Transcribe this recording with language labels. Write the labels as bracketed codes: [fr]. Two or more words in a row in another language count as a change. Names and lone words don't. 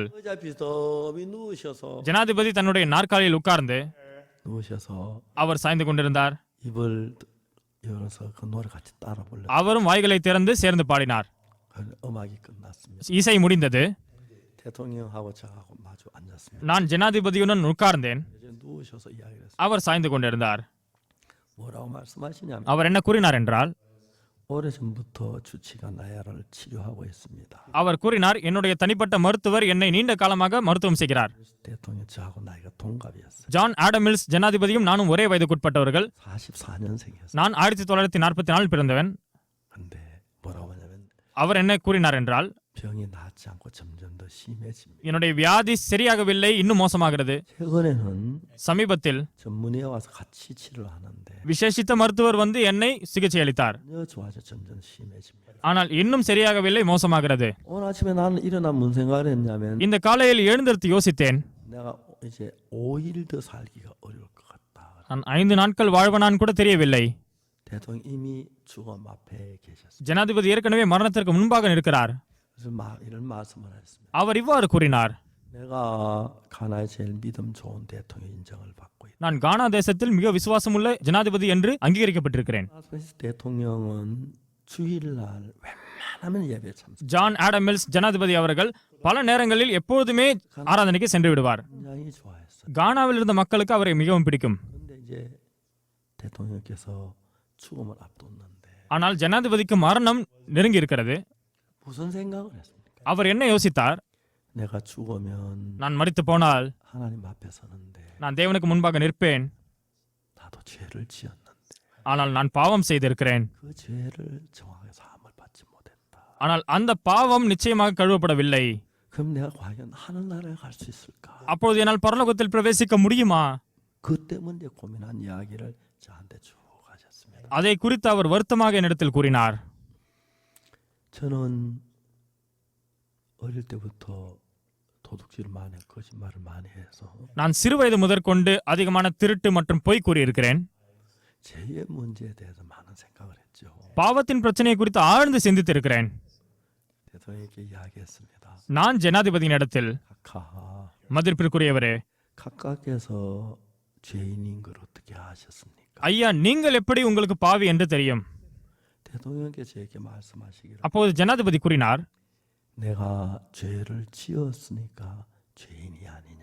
[ko] 의자 비스듬히 누우셔서 [ta] ஜனாதிபதி தன்னுடைய நாற்காலியில் உட்கார்ந்து [ko] 누우셔서 [ta] அவர் சாய்ந்து கொண்டிருந்தார். [ko] 입을 열어서 그 노래 같이 따라 불렀어요. [ta] அவரும் வாய்களை திறந்து சேர்ந்து பாடினார். [ko] 음악이 끝났습니다. [ta] இசை முடிந்தது. [ko] 대통령하고 저하고 마주 앉았습니다. [ta] நான் ஜனாதிபதியுடன் உட்கார்ந்தேன். [ko] 이제 누우셔서 이야기를 했어요. [ta] அவர் சாய்ந்து கொண்டிருந்தார். [ko] 뭐라고 말씀하시냐면 [ta] அவர் என்ன கூறினார் என்றால், [ko] 오래전부터 주치가 나야를 치료하고 있습니다. [ta] அவர் கூறினார், என்னுடைய தனிப்பட்ட மருத்துவர் என்னை நீண்ட காலமாக மருத்துவம் செய்கிறார். [ko] 대통령 저하고 나이가 동갑이었어요. [ta] ஜான் ஆடம் மில்ஸ் ஜனாதிபதியும் நானும் ஒரே வயதுக்குட்பட்டவர்கள். [ko] 44년생이었어요. [ta] நான் 1944 பிறந்தவன். [ko] 근데 뭐라고 하냐면 [ta] அவர் என்ன கூறினார் என்றால், [ko] 병이 낫지 않고 점점 더 심해집니다. [ta] என்னுடைய வியாதி சரியாகவில்லை, இன்னும் மோசமாகிறது. [ko] 최근에는 [ta] சமீபத்தில் [ko] 전문의가 와서 같이 치료를 하는데 [ta] விசேஷித்த மருத்துவர் வந்து என்னை சிகிச்சை அளித்தார். [ko] 전혀 좋아져 점점 심해집니다. [ta] ஆனால் இன்னும் சரியாகவில்லை, மோசமாகிறது. [ko] 오늘 아침에 나는 일어나 무슨 생각을 했냐면 [ta] இந்த காலையில் எழுந்திருத்து யோசித்தேன், [ko] 내가 이제 5일 더 살기가 어려울 것 같다. [ta] நான் 5 நாட்கள் வாழ்வனான் கூட தெரியவில்லை. [ko] 대통령 이미 죽음 앞에 계셨습니다. [ta] ஜனாதிபதி ஏற்கனவே மரணத்திற்கு முன்பாக நிற்கிறார். [ko] 그래서 이런 말씀을 했습니다. [ta] அவர் இவ்வாறு கூறினார், [ko] 내가 가나의 제일 믿음 좋은 대통령 인정을 받고 있다. [ta] நான் கானா தேசத்தில் மிக விசுவாசமுள்ள ஜனாதிபதி என்று அங்கீகரிக்கப்பட்டிருக்கிறேன். [ko] 대통령은 주일날 웬만하면 예배 참석. [ta] ஜான் ஆடம் மில்ஸ் ஜனாதிபதி அவர்கள் பல நேரங்களில் எப்பொழுதுமே ஆராதனைக்கு சென்று விடுவார். [ko] 굉장히 좋아했어요. [ta] கானாவில் இருந்த மக்களுக்கு அவரை மிகவும் பிடிக்கும். [ko] 그런데 이제 대통령께서 죽음을 앞뒀는데 [ta] ஆனால் ஜனாதிபதிக்கு மரணம் நெருங்கி இருக்கிறது. [ko] 무슨 생각을 했습니까? [ta] அவர் என்ன யோசித்தார்? [ko] 내가 죽으면 [ta] நான் மரித்து போனால் [ko] 하나님 앞에 서는데 [ta] நான் தேவனுக்கு முன்பாக நிற்பேன். [ko] 나도 죄를 지었는데 [ta] ஆனால் நான் பாவம் செய்திருக்கிறேன். [ko] 그 죄를 정확하게 사함을 받지 못했다. [ta] ஆனால் அந்த பாவம் நிச்சயமாக கழுவப்படவில்லை. [ko] 그럼 내가 과연 하늘나라에 갈 수 있을까? [ta] அப்பொழுது என்னால் பரலோகத்தில் பிரவேசிக்க முடியுமா? [ko] 그 때문에 고민한 이야기를 저한테 쭉 하셨습니다. [ta] அதை குறித்து அவர் வருத்தமாக என்னிடத்தில் கூறினார். [ko] 저는 어릴 때부터 도둑질을 많이 했고 거짓말을 많이 해서 [ta] நான் சிறுவயது முதற்கொண்டு அதிகமான திருட்டு மற்றும் பொய் கூறியிருக்கிறேன். [ko] 죄의 문제에 대해서 많은 생각을 했죠. [ta] பாவத்தின் பிரச்சனையை குறித்து ஆழ்ந்து சிந்தித்திருக்கிறேன். [ko] 대통령에게 이야기했습니다. [ta] நான் ஜனாதிபதியின் இடத்தில், [ko] 카카, [ta] மதிப்பிற்குரியவரே, [ko] 각각께서 죄인인 걸 어떻게 아셨습니까? [ta] ஐயா, நீங்கள் எப்படி உங்களுக்கு பாவி என்று தெரியும்? [ko] 대통령께 저에게 말씀하시기를 [ta] அப்போது ஜனாதிபதி கூறினார், [ko] 내가 죄를 지었으니까 죄인이 아니냐.